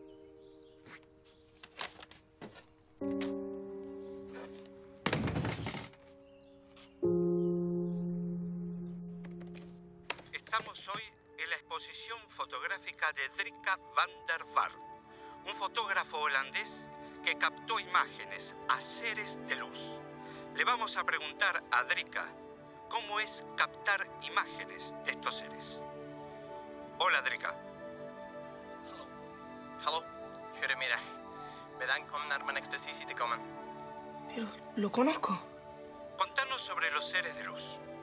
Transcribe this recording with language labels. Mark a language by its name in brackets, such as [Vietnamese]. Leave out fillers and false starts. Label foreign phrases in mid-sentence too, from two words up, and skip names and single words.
[Spanish] Estamos hoy en la exposición fotográfica de Drika van der Vaart, un fotógrafo holandés que captó imágenes a seres de luz. Le vamos a preguntar a Drika cómo es captar imágenes de estos seres. Hola, Drika. [Dutch] Hallo, goedemiddag. Bedankt om naar mijn expositie te komen. [Spanish] Pero, ¿lo conozco? Contanos sobre los seres de luz.